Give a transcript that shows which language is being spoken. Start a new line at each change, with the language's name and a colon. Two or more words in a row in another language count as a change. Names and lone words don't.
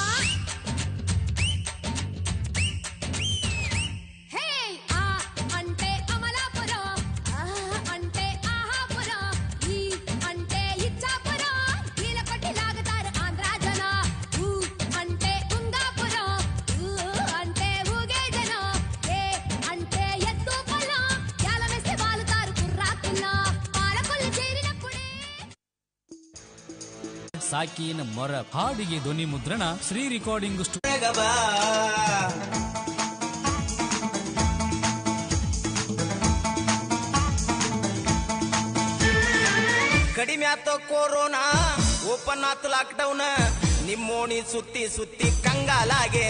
Telugu: హే అంటే అమలాపురం, అంటే ఆహాపురం, అంటే ఇచ్చాపురం, నీళ్ళ కొట్టి లాగుతారు ఆంధ్రా జనం. అంటే ఉంగాపురం, అంటే ఊగే జనం. అంటే ఎత్తు పొలం, యాలమేస్తే వాలుతారు కుర్రాకున్న పాలకొల్లు చేరినప్పుడే.
Kannada: ಸಾಕಿನ ಮೊರ ಹಾಡಿಗೆ ಧ್ವನಿ ಮುದ್ರಣ ಶ್ರೀ ರೆಕಾರ್ಡಿಂಗ್ ಕಡಿಮೆ ಆತ ಕೊರೋನಾ, ಓಪನ್ ಆತ ಲಾಕ್ಡೌನ್, ನಿಮ್ಮೋಣಿ ಸುತ್ತಿ ಸುತ್ತಿ ಕಂಗಾಲಾಗೇನ.